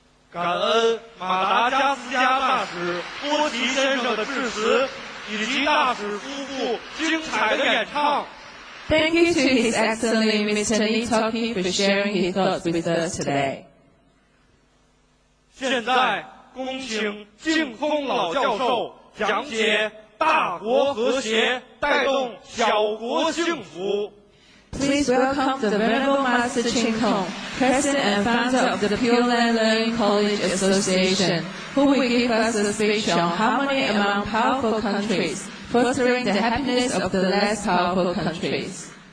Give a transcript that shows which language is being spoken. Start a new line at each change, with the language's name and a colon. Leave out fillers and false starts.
Chinese: 感恩马达加斯加大使波奇先生的致辞，以及大使夫妇精彩的演唱。
English: Thank you to His Excellency Mr. Nitoki for sharing his thoughts with us today.
Chinese: 现在，恭请净空老教授讲解大国和谐，带动小国幸福。
English: Please welcome the Venerable Master Ching Kong, President and founder of the Pure Land Learning College Association, who will give us a speech on harmony among powerful countries, fostering the happiness of the less powerful countries.